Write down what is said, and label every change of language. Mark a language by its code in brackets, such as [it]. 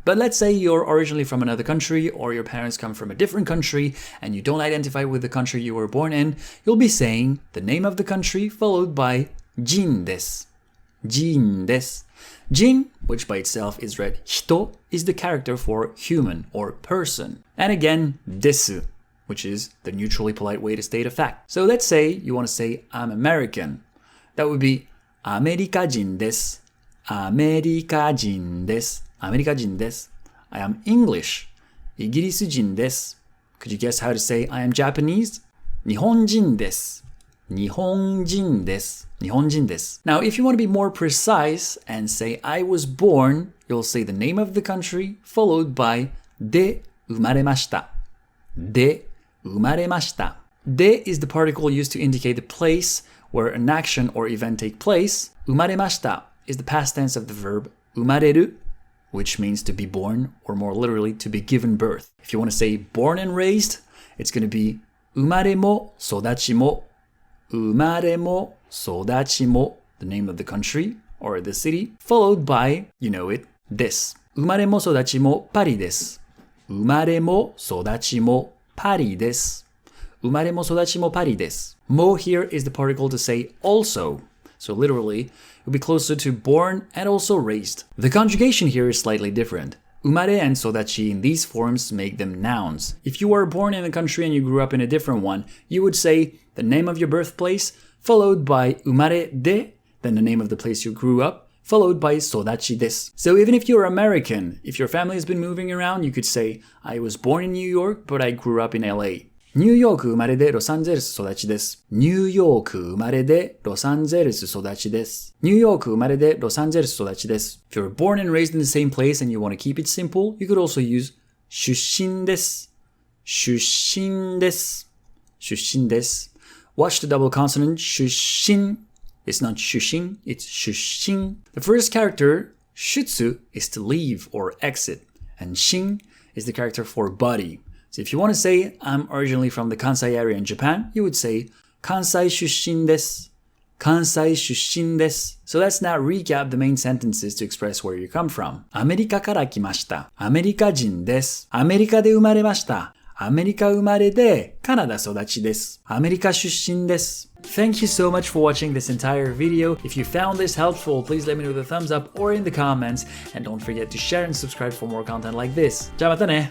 [en] But let's say you're originally from another country, or your parents come from a different country, and you don't identify with the country you were born in, you'll be saying the name of the country followed by [ja] 人です. 人です. [en] Jin, which by itself is read 人, is the character for human or person. And again, です, which is the neutrally polite way to state a fact. So let's say you want to say I'm American. [ja] That would be アメリカ人です。アメリカ人です。アメリカ人です。 [en] I am English. [ja] イギリス人です。 [en] Could you guess how to say I am Japanese? [ja] 日本人です。日本人です。日本人です。 [en] Now, if you want to be more precise and say I was born, you'll say the name of the country followed by [ja] で生まれました。で生まれました。 [en] で is the particle used to indicate the place where an action or event take place. 生まれました is the past tense of the verb 生まれる, which means to be born, or more literally, to be given birth. If you want to say born and raised, it's going to be [ja] 生まれも育ちも。生まれも育ちも, [en] the name of the country or the city, followed by, you know it, です。 [ja] 生まれも育ちもパリです。生まれも育ちもパリです。生まれも育ちもパリです。 [en] Mo here is the particle to say also. So literally, it would be closer to born and also raised. The conjugation here is slightly different. 生まれ and 育ち in these forms make them nouns. If you were born in a country and you grew up in a different one, you would say the name of your birthplace, followed by 生まれで, then the name of the place you grew up, followed by 育ちです. So even if you're American, if your family has been moving around, you could say, I was born in New York, but I grew up in LA. [ja] ニューヨーク生まれでロサンゼルス育ちです。ニューヨーク生まれでロサンゼルス育ちです。ニューヨーク生まれでロサンゼルス育ちです。 [en] If you're born and raised in the same place and you want to keep it simple, you could also use [ja] 出身です。出身です。出身です。 [en] Watch the double consonant 出身. It's not 出身, it's 出身. The first character, 出 is to leave or exit, and 身 is the character for body. So if you want to say, I'm originally from the Kansai area in Japan, you would say, [ja] 関西出身です。関西出身です。 [en] So let's now recap the main sentences to express where you come from. [ja] アメリカから来ました。アメリカ人です。アメリカで生まれました。アメリカ生まれでカナダ育ちです。アメリカ出身です。 [en] Thank you so much for watching this entire video. If you found this helpful, please let me know with a thumbs up or in the comments. And don't forget to share and subscribe for more content like this. [ja] じゃあまたね